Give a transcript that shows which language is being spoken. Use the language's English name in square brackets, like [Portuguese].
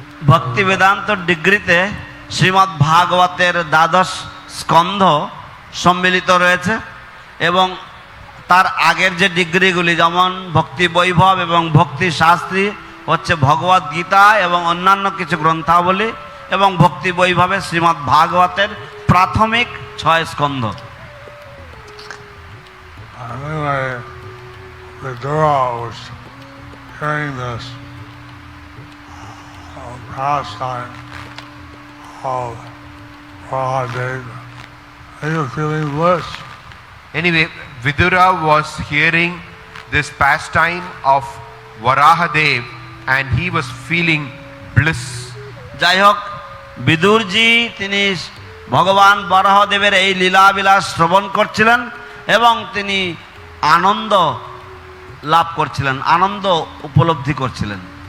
[Bangla] ভক্তি বেদান্ত ডিগ্রিতে শ্রীমদ্ ভাগবতের 12 স্কন্ধ সম্মিলিত রয়েছে, এবং তার আগের যে ডিগ্রিগুলি যেমন ভক্তি বৈভব এবং ভক্তি শাস্ত্রী হচ্ছে ভগবদ গীতা এবং অন্যান্য কিছু গ্রন্থাবলী, এবং ভক্তি বৈভবে শ্রীমদ্ ভাগবতের প্রাথমিক 6 স্কন্ধ। [English] Anyway, Vidura was hearing this pastime of Varahadev. He was feeling bliss. Anyway, Vidura was hearing this pastime of Varahadev and he was feeling bliss. [Bangla] যাই হোক, বিদুরজি তিনি ভগবান বরাহদেবের এই লীলাবিলাস শ্রবণ করছিলেন এবং তিনি আনন্দ লাভ করছিলেন, আনন্দ উপলব্ধি করছিলেন।